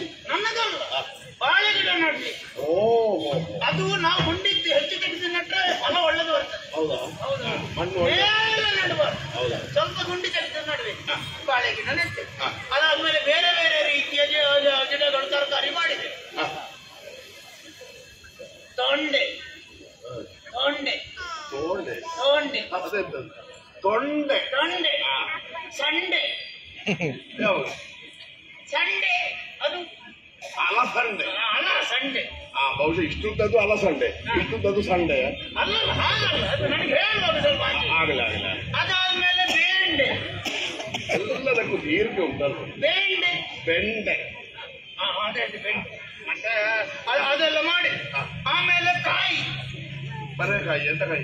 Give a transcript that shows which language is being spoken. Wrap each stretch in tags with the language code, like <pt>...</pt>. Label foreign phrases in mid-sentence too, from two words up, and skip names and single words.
<kn>ನನ್ನದಲ್ಲ. ಬಾಳೆ ಗಿಡ ನಡ್ಲಿ. ಅದು ನಾವು ಗುಂಡಿದ್ದು ಹೆಚ್ಚು ತೆಗೆದು ನಟ್ರೆ ಫಲ ಒಳ್ಳೆದು ಬರ್ತದೆ. ಹೌದಾ? ಹೌದಾ? ಮಣ್ಣು ಮೇಲೆ ನಡುಬಾರ್ದು. ಹೌದಾ? ಸ್ವಲ್ಪ ಗುಂಡಿ ತೆಗೆದು ನಡ್ಬೇಕು. ಬಾಳೆ ಗಿಡ ನೆಟ್ಟೆ. ಅದಾದ್ಮೇಲೆ ಬೇರೆ ಬೇರೆ ರೀತಿಯ ಗಿಡಗಳು ತರಕಾರಿ ಮಾಡಿದೆ. ತೊಂಡೆ ತೊಂಡೆ ತೊಂಡೆ ತೊಂಡೆ ತೊಂಡೆ ತೊಂಡೆ ಸಂಡೆ. ಯಾವುದು? ಸಂಡೆ ಅದು ಅಲಸಂಡೆ. ಸಂಡೆ. ಬಹುಶಃ ಇಷ್ಟುದ್ದದ್ದು ಅಲಸಂಡೆ, ಇಷ್ಟುದ್ದದ್ದು ಸಂಡೆ. ಅಲ್ಲ, ಹಾಗಲ್ಲ. ಅದು ನನಗೆ ಹೇಳುವಾಗ ಸ್ವಲ್ಪ ಆಗಲ್ಲ ಆಗಲ್ಲ. ಅದಾದ್ಮೇಲೆ ಬೇಂಡೆ. ಎಲ್ಲದಕ್ಕೂ ದೀರ್ಘ ಉಂಟಲ್ಲ. ಬೇಂಡೆ ಬೆಂಡೆ. ಅದೇ ಬೆಂಡೆ. ಮತ್ತೆ ಅದೆಲ್ಲ ಮಾಡಿ ಆಮೇಲೆ ಕಾಯಿ. ಬರೇಕಾಯಿ. ಎಂತ ಕಾಯಿ?</kn>